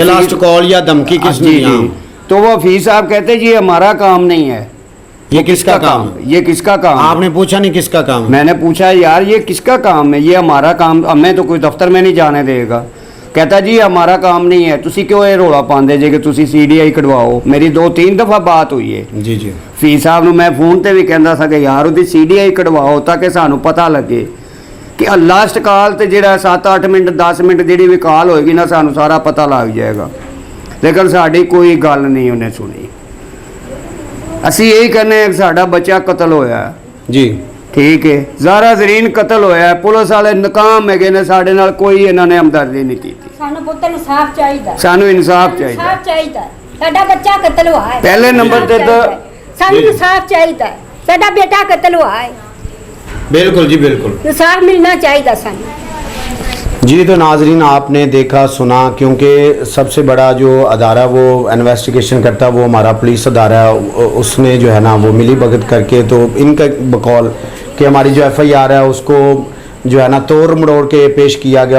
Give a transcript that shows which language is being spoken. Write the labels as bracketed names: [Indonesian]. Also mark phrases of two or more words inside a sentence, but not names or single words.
[English] last call [Urdu] یا دھمکی کس نے؟ جی جی. تو وہ حفیظ صاحب کہتے ہیں جی ہمارا کام نہیں ہے. یہ کس کا کام؟ یہ کس کا کام؟ آپ نے پوچھا نہیں کس کا کام؟ میں نے پوچھا یار یہ کس کا کام ہے؟ یہ ہمارا کام، ہمیں تو کوئی دفتر میں نہیں جانے دے گا. کہتا جی ہمارا کام نہیں ہے. [Punjabi] تسی کیوں یہ رولا پاندے جے کہ تسی سی ڈی آئی کٹواؤ؟ [Urdu] میری 2-3 دفعہ بات ہوئی ہے. [Punjabi] جی جی. حفیظ صاحب نو میں فون تے بھی کہندا سا کہ یار وہ سی ڈی آئی کٹواؤ تاکہ سانو پتہ لگے کہ [English] last call [Punjabi] تے جڑا 7-8 منٹ 10 منٹ جڑی بھی کال ہوئے گی نا سانو سارا پتہ لگ جائے گا. لیکن ساڈی کوئی گل نہیں انہیں سنی. اسی یہی کہنے ہیں کہ ساڈا بچہ قتل ہویا ہے. [Urdu] جی [Punjabi] ٹھیک ہے، زہرا زرین قتل ہویا ہے. پولیس والے ناکام ہے نے ساڈے نال کوئی انہوں نے ہمدردی نہیں کی. ਸਾਨੂੰ ਪੁੱਤ ਇਨਸਾਫ ਚਾਹੀਦਾ, سانو انصاف چاہیے. ਇਨਸਾਫ ਚਾਹੀਦਾ. ਸਾਡਾ ਬੱਚਾ ਕਤਲ ਹੋਇਆ ਹੈ, ਪਹਿਲੇ ਨੰਬਰ ਤੇ ਤਾਂ ਸਾਨੂੰ ਇਨਸਾਫ ਚਾਹੀਦਾ ਹੈ. ਸਾਡਾ ਬੇਟਾ ਕਤਲ ਹੋਇਆ ہے, [Urdu] بالکل. جی بالکل. [Punjabi] ਇਨਸਾਫ ਮਿਲਣਾ ਚਾਹੀਦਾ ਸਾਨੂੰ. [Urdu] جی تو ناظرین آپ نے دیکھا سنا، کیونکہ سب سے بڑا جو ادارہ وہ انویسٹیگیشن کرتا ہے وہ ہمارا پولیس ادارہ ہے. اس نے جو ہے نا وہ ملی بھگت کر کے تو ان کا بقول کہ ہماری جو ایف آئی آر ہے اس کو جو ہے نا توڑ مڑوڑ کے پیش کیا گیا.